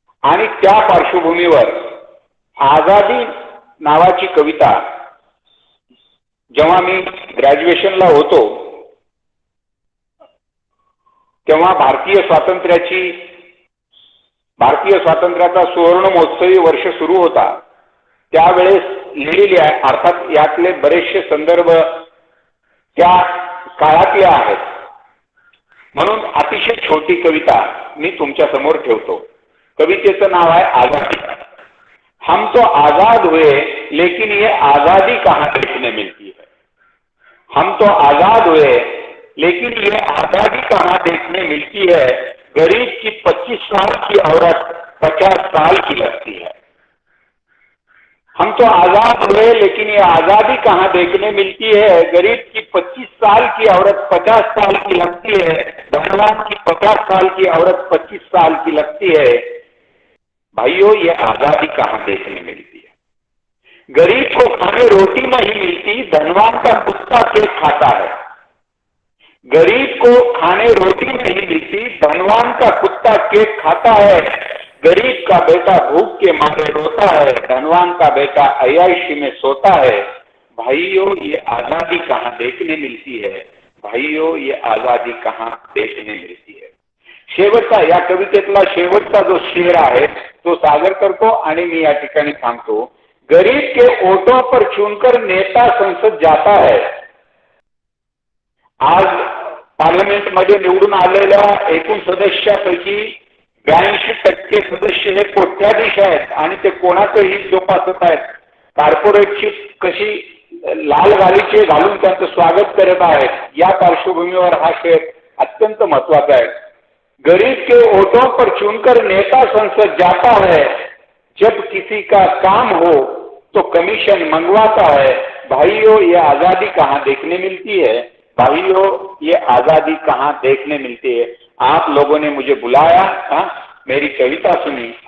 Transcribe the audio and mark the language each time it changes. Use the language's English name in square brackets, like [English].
[Marathi] आणि त्या पार्श्वभूमीवर आझादी नावाची कविता जेव्हा मी ग्रॅज्युएशनला होतो तेव्हा भारतीय स्वातंत्र्याचा सुवर्ण महोत्सवी वर्ष सुरू होता, त्यावेळेस लिहिलेली आहे. अर्थात यातले बरेचसे संदर्भ त्या काळातले आहेत, म्हणून अतिशय छोटी कविता मी तुमच्या समोर ठेवतो. कवितेचं नाव आहे आजादी. [Hindi] हम तो आजाद हुए लेकिन ये आजादी कहाँ देखने मिलती है. हम तो आजाद हुए लेकिन ये आजादी कहाँ देखने मिलती है. गरीब की 25 साल की औरत 50 साल की लगती है. हम तो आजाद हुए लेकिन ये आजादी कहाँ देखने मिलती है. गरीब की 25 साल की औरत 50 साल की लगती है. धनवान की 50 साल की औरत 25 साल की लगती है. भाइयों, ये आजादी कहाँ देखने मिलती है. गरीब को खाने रोटी नहीं मिलती, धनवान का कुत्ता केक खाता है. गरीब को खाने रोटी नहीं मिलती, धनवान का कुत्ता केक खाता है. गरीब का बेटा भूख के मारे रोता है, धनवान का बेटा अय्याशी में सोता है. भाइयों, ये आजादी कहाँ देखने मिलती है. भाइयों, ये आजादी कहाँ देखने मिलती है. [Marathi] शेवटचा, या कवितेतला शेवटचा जो शेर आहे तो सादर करतो आणि मी या ठिकाणी थांबतो. [Hindi] गरीब के ओटों पर चुनकर नेता संसद जाता है. [Marathi] आज पार्लमेंटमध्ये निवडून आलेल्या एकूण सदस्यापैकी 82% सदस्य हे कोट्याधीश आहेत आणि ते कोणाचं हित जोपासत आहेत. कॉर्पोरेटची कशी लाल गालिचे घालून त्यांचं स्वागत करत आहेत. या पार्श्वभूमीवर हा शेर अत्यंत महत्वाचा आहे. [Hindi] गरीब के ओटों पर चुनकर नेता संसद जाता है. जब किसी का काम हो तो कमीशन मंगवाता है. भाइयों, ये आजादी कहाँ देखने मिलती है. भाइयों, ये आजादी कहाँ देखने मिलती है. आप लोगों ने मुझे बुलाया, मेरी कविता सुनी.